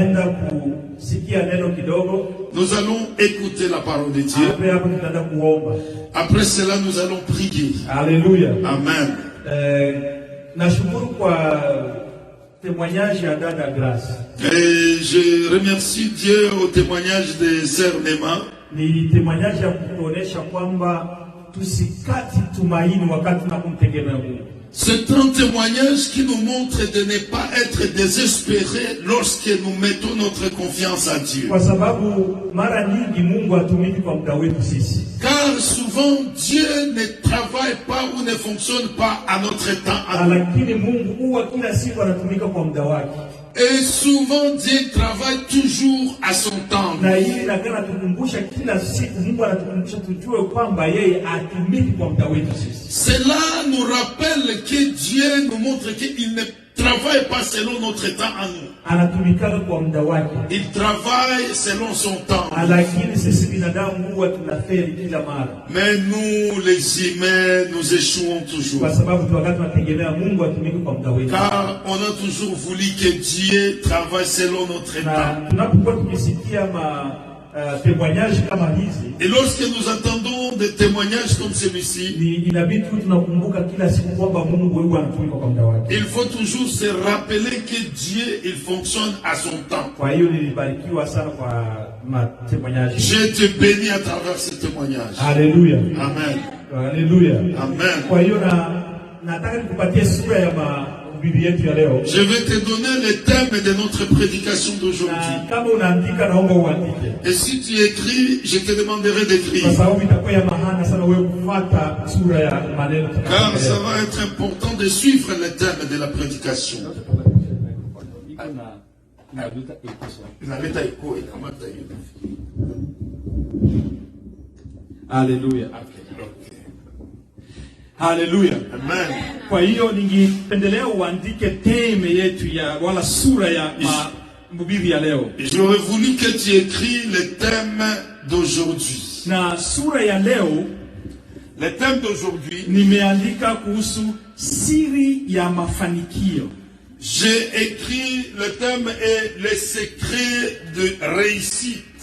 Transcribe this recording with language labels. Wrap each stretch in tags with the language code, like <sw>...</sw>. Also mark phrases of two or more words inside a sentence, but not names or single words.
<fr>Nous allons écouter la parole de Dieu. Après cela, nous allons prier. Alléluia. Amen. Témoignage à Dada Grâce. Et je remercie Dieu au témoignage de Sœur Nema.</fr> <sw>Ni témoignage ya kutuonesha kwamba tusikati tumaini wakati tunapomtegemea Mungu.</sw> <fr>C'est un témoignage qui nous montre de ne pas être désespérés lorsque nous mettons notre confiance à Dieu.</fr> <sw>Kwa sababu mara nyingi Mungu hatumiki kwa muda wetu sisi.</sw> <fr>Car souvent Dieu ne travaille pas ou ne fonctionne pas à notre temps.</fr> <sw>Lakini Mungu huwa kila siku anatumika kwa muda wake.</sw> <fr>Et souvent Dieu travaille toujours à son temps.</fr> <sw>Na hili nakana tukumbusha kila siku Mungu anatukumbusha tujue kwamba yeye atumiki kwa muda wetu sisi.</sw> <fr>Cela nous rappelle que Dieu nous montre qu'il ne travaille pas selon notre temps à nous.</fr> <sw>Anatumika kwa muda wake.</sw> <fr>Il travaille selon son temps.</fr> <sw>Lakini sisi binadamu huwa tunafeli kila mara.</sw> <fr>Mais nous les humains nous échouons toujours.</fr> <sw>Kwa sababu wakati tunategemea Mungu atumike kwa muda wetu.</sw> <fr>Car on a toujours voulu que Dieu travaille selon notre temps.</fr> <sw>Tunapokuwa tukisikia témoignages kama hizi.</sw> <fr>Et lorsque nous entendons des témoignages comme celui-ci,</fr> <sw>inabidi tunakumbuka kila siku kwamba Mungu wewe anatumika kwa muda wake.</sw> <fr>Il faut toujours se rappeler que Dieu il fonctionne à son temps.</fr> <sw>Kwa hiyo nilibarikiwa sana kwa témoignages.</sw> <fr>Je te bénis à travers ce témoignage. Alléluia. Amen. Alléluia. Amen.</fr> <sw>Kwa hiyo nataka nikupatie sura ya Bible yetu ya leo.</sw> <fr>Je vais te donner le thème de notre prédication d'aujourd'hui.</fr> <sw>Kama unaandika naomba uandike.</sw> <fr>Et si tu écris, je te demanderai d'écrire.</fr> <sw>Kwa sababu itakuwa ya maana sana wewe kufuata sura ya maneno.</sw> <fr>Car ça va être important de suivre le thème de la prédication. Alléluia. Hallelujah. Amen.</fr> <sw>Kwa hiyo ningependelea uandike theme yetu ya wala sura ya mhubiri ya leo.</sw> <fr>J'aurais voulu que tu écris le thème d'aujourd'hui.</fr> <sw>Na sura ya leo,</sw> <fr>le thème d'aujourd'hui,</fr> <sw>nimeandika kuhusu siri ya mafanikio.</sw> <fr>J'ai écrit le thème est les secrets de réussite.</fr>